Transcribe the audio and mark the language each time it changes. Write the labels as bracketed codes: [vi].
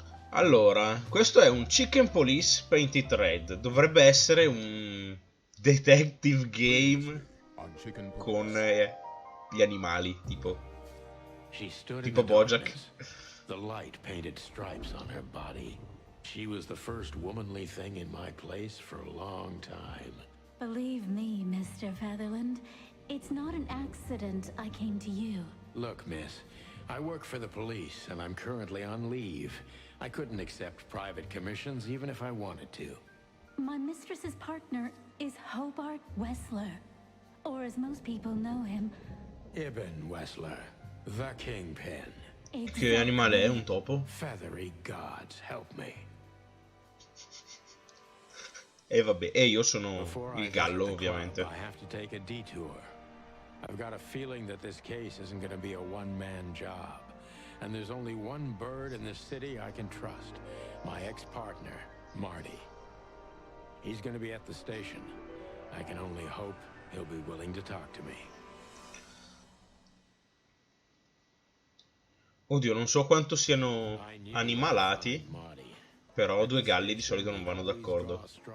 [it] Allora, questo è un Chicken Police Painted Red. Dovrebbe essere un detective game con gli animali, tipo Bojack. [en] The light painted stripes on her body. She was the first womanly thing in my place for a long time. Believe me, Mr. Featherland, it's not an accident I came to you. Look, miss, I work for the police and I'm currently on leave. I couldn't accept private commissions even if I wanted to. My mistress's partner is Hobart Wessler, or as most people know him, Ibn Wessler, the Kingpin. [it] Che animale è? Un topo? [en] Feathery gods, help me. [it] E vabbè, e io sono il gallo, ovviamente. [en] I have to take a detour. I've got a feeling that this case isn't going to be a one-man job. And there's only one bird in this city I can trust. My ex-partner, Marty. He's going to be at the station. I can only hope he'll be willing to talk to me. [it] Oddio, non so quanto siano animalati, però due galli di solito non vanno d'accordo.